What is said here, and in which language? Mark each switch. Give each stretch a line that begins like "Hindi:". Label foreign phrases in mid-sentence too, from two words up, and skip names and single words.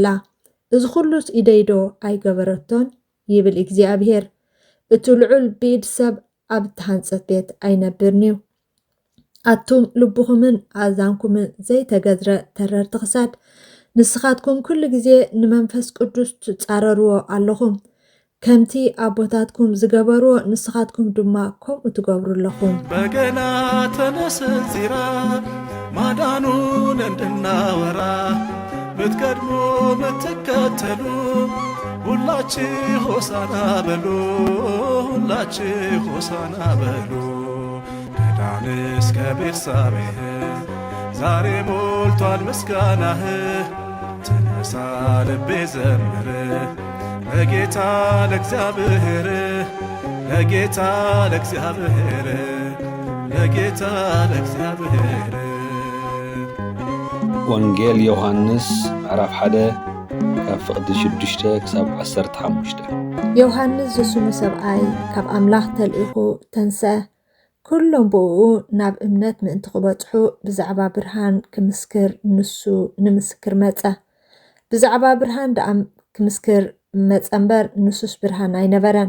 Tigrinya: እዚ ኩሉስ ኢደይዶ ኣይገበረቶን ይብል እግዚኣብሔር። እቲ ልዑል ብኢድ ሰብ ኣብ እትሃንጸት ቤት ኣይነብርን እዩ። ኣቱም ልብኹምን ኣዛንኩምን ዘይተገዝረ ተረርቲ ክሳድ ንስኻትኩም ኩሉ ግዜ ንመንፈስ ቅዱስ ትጻረርዎ ኣለኹም። ከምቲ ኣቦታትኩም ዝገበርዎ ንስኻትኩም ድማ ከምኡ ትገብሩ ኣለኹም።
Amharic: በገና ተነስ ዚራ ማዳኑን እንድናወራ ምትቀድሙ ምትከተሉ ሁላችሁ ሆሳና በሉ ሁላችሁ ሆሳና በሉ። ከዳን እስከ ቤርሳቤህ ዛሬ ሞልቷል ምስጋናህ ተነሳ ልቤ ዘምር ለጌታ ለእግዚአብሔር ለጌታ ለእግዚአብሔር ለጌታ ለእግዚአብሔር
Tigrinya: ወንጌል ዮሐንስ ምዕራፍ 1 ካብ ፍቕዲ 6 ክሳብ 15 ዮሐንስ ዝስሙ ሰብኣይ ካብ ኣምላኽ ተልኢኹ ተንስአ ኩሎም ብኡ ናብ እምነት ምእንቲ ክበጽሑ ብዛዕባ ብርሃን ክምስክር ንሱ ንምስክር መጸ ብዛዕባ ብርሃን ደኣ ክምስክር መጸ እምበር ንሱስ ብርሃን ኣይነበረን